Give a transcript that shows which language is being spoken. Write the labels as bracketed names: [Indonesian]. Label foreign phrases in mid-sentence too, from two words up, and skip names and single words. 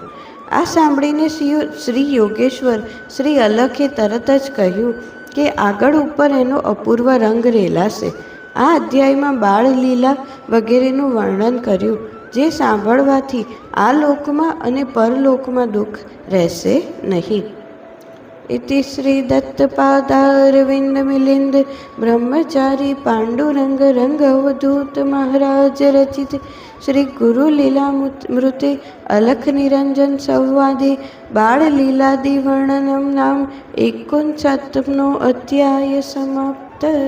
[Gujarati] આ સાંભળીને શ્રી યોગેશ્વર શ્રી અલખે તરત જ કહ્યું કે આગળ ઉપર એનો અપૂર્વ રંગ રેલાશે. આ અધ્યાયમાં બાળ લીલા વગેરેનું વર્ણન કર્યું, જે સાંભળવાથી આ લોકમાં અને પરલોકમાં દુઃખ રહેશે નહીં. [Sanskrit] इति श्री दत्तपादारविंद मिलिंद ब्रह्मचारी पांडुरंग रंग अवधूत महाराज रचित श्री गुरु लीला मृते अलख निरंजन संवादे बाळ लीलादि वर्णनम नाम 59नो अध्याय समाप्त.